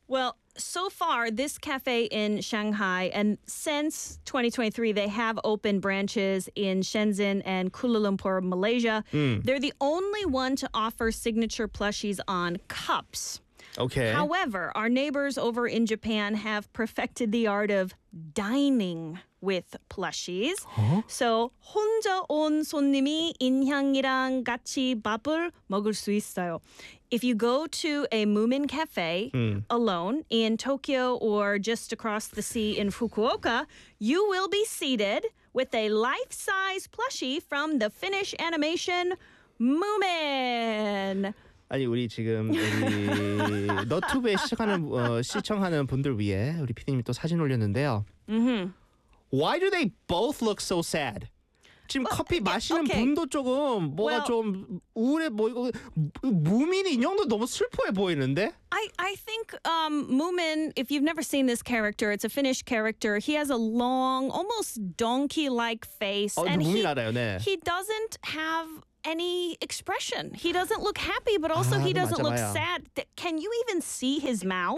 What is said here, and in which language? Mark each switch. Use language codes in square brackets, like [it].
[en] Well, so far, this cafe in Shanghai, and since 2023, they have opened branches in Shenzhen and Kuala Lumpur, Malaysia. They're the only one to offer signature plushies on cups. Okay. However, our neighbors over in Japan have perfected the art of dining with plushies. Huh? [ko] So, 혼자 온 손님이 인형이랑 같이 밥을 먹을 수 있어요. [en] If you go to a Moomin Cafe alone in Tokyo or just across the sea in Fukuoka, you will be seated with a life-size plushie from the Finnish animation Moomin. [ko] 아니 우리 지금 우리 너튜브에 시청하는 시청하는 분들 위해 우리 PD님이 또 사진 올렸는데요. [en] Why do they both look so sad? [ko] 지금 커피 마시는 분도 조금 뭐가 좀 우울해 보이고 무민 인형도 너무 슬퍼해 보이는데? [en] I think Moomin, if you've never seen this character, it's a Finnish character. He has a long, almost donkey-like face. [ko] Oh, 무민 알아요, 네. [en] He doesn't have any expression. He doesn't look happy, but also he doesn't look sad. Can you even see his mouth?